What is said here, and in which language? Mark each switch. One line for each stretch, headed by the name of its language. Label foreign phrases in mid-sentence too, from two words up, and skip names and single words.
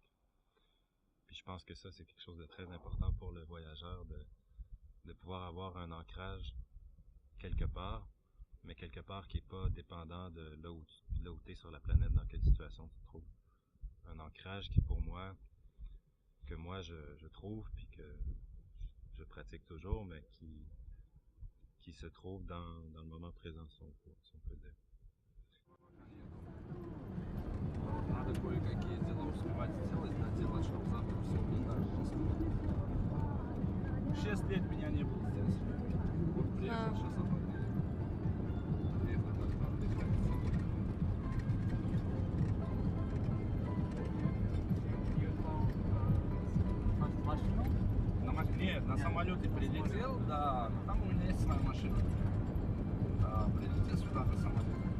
French: Puis je pense que ça, c'est quelque chose de très important pour le voyageur, de pouvoir avoir un ancrage quelque part, mais quelque part qui n'est pas dépendant de là où tu es sur la planète, dans quelle situation tu te trouves. Un ancrage qui pour moi, que moi je trouve, puis que je pratique toujours, mais qui se trouve dans le moment présent, si on peut dire.
Russian: Надо кое-какие дела успевать сделать, чтобы завтра все было так просто. 6 лет меня не было здесь. Вот приехал сейчас обратно. Приехал как-то отдыхать. Нет, на самолете прилетел, да, там у меня есть своя машина. Да, прилетел сюда на самолете.